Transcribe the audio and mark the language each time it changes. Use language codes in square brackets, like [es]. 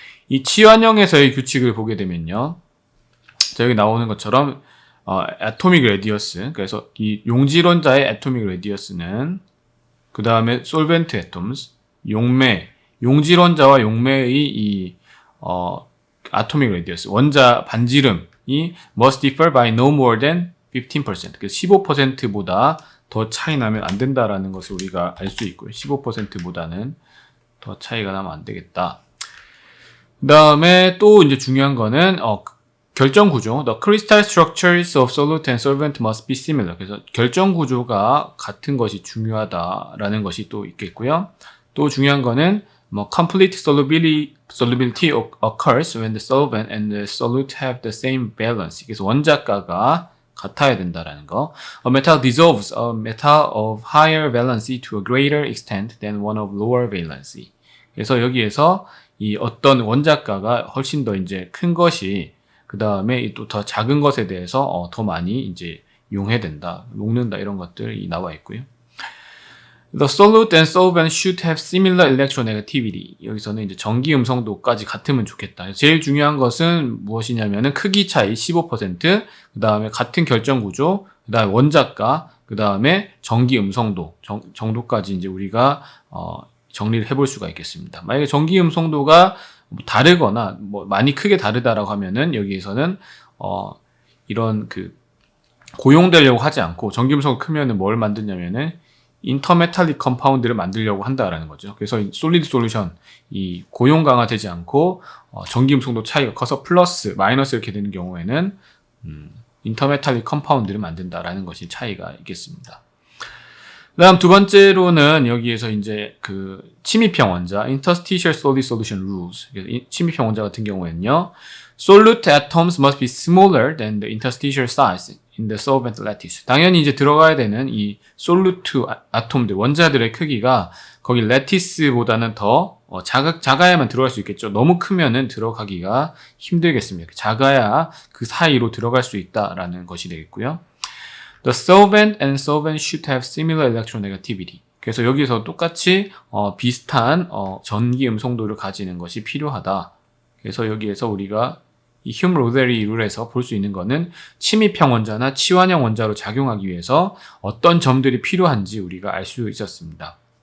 [ko] 이 치환형에서의 규칙을 보게 되면요, 자, 여기 나오는 것처럼 atomic radius, 그래서 이 용질원자의 atomic radius는 그 다음에 solvent atoms, 용질원자와 용매의 이 atomic radius, 원자 반지름이 [en] must differ by no more than 15%, [ko] 15%보다 더 차이 나면 안 된다라는 것을 우리가 알 수 있고요. 15%보다는 더 차이가 나면 안 되겠다. 그 다음에 또 이제 중요한 거는 결정 구조, [en] the crystal structures of solute and solvent must be similar. [ko] 그래서 결정 구조가 같은 것이 중요하다라는 것이 또 있겠고요. 또 중요한 거는 [en] complete solubility occurs when the solvent and the solute have the same balance. [ko] 그래서 원자가가 같아야 된다라는 거. [en] A metal dissolves a metal of higher valency to a greater extent than one of lower valency. [ko] 그래서 여기에서 이 어떤 원자가가 훨씬 더 이제 큰 것이 그 다음에 또 더 작은 것에 대해서 더 많이 이제 용해된다, 녹는다 이런 것들이 나와 있고요. [en] The solute and solvent should have similar electronegativity. [ko] 여기서는 이제 전기 음성도까지 같으면 좋겠다. 제일 중요한 것은 무엇이냐면은 크기 차이 15%, 그 다음에 같은 결정 구조, 그 다음에 원자가, 그 다음에 전기 음성도 정도까지 이제 우리가 정리를 해볼 수가 있겠습니다. 만약에 전기 음성도가 다르거나 많이 크게 다르다라고 하면은 여기에서는 이런 고용되려고 하지 않고 전기 음성이 크면은 뭘 만드냐면은 인터메탈릭 컴파운드를 만들려고 한다라는 거죠. 그래서 솔리드 솔루션, 이 고용 강화되지 않고 전기 음성도 차이가 커서 플러스, 마이너스 이렇게 되는 경우에는 인터메탈릭 컴파운드를 만든다라는 것이 차이가 있겠습니다. 그다음 두 번째로는 여기에서 이제 침입형 원자, [en] interstitial solid solution rules. [ko] 침입형 원자 같은 경우에는요, [en] solute atoms must be smaller than the interstitial size in the solvent lattice. [ko] 당연히 이제 들어가야 되는 이 솔루트 아톰들, 원자들의 크기가 거기 lattice보다는 더 작아야만 들어갈 수 있겠죠. 너무 크면은 들어가기가 힘들겠습니다. 작아야 그 사이로 들어갈 수 있다라는 것이 되겠고요. [en] The solvent and solvent should have similar electronegativity. [ko] 그래서 여기서 똑같이 비슷한 전기 음성도를 가지는 것이 필요하다. 그래서 여기에서 우리가 이 휴մ-로데리 룰에서 볼 수 있는 거는 침입형 원자나 치환형 원자로 작용하기 위해서 어떤 점들이 필요한지 우리가 알 수 있었습니다.